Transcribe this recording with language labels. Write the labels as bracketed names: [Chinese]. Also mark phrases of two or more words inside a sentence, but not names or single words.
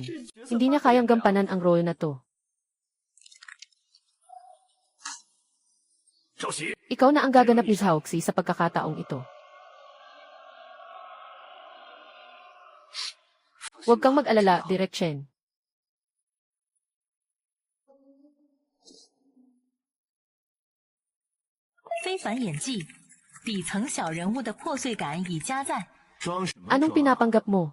[Filipino] Hindi niya kayang gampanan ang role na to. Ikaw na ang gaganap ni Zhaoxi sa pagkakataong ito. Huwag kang mag-alala, Direk Chen. [Chinese] 非凡演技，底层小人物的破碎感已加在。 [Filipino] Anong pinapanggap mo?